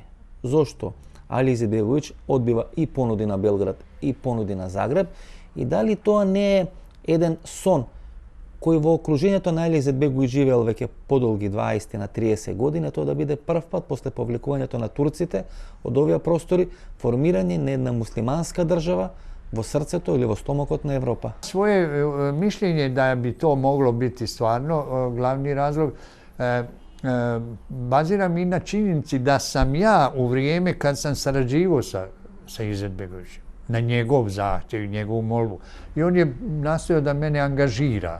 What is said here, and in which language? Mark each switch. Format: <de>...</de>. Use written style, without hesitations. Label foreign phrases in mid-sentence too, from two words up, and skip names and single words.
<mk>Зошто Али Изетбеговиќ одбива и понуди на Белград и понуди на Загреб, и дали тоа не е еден сон кој во окружението на Али Изетбеговиќ живеел веќе подолги 20 на 30 години, тоа да биде прв пат после повлекувањето на турците од овие простори, формирање на една муслиманска држава во срцето или во стомакот на Европа.</mk> <bs>Svoje mišljenje da bi to moglo biti stvarno glavni razlog baziram i na činjenici da sam ja u vrijeme kad sam sarađivao sa Izetbegovićem, na njegov zahtjev i njegovu molbu, i on je nastojao da mene angažira.</bs>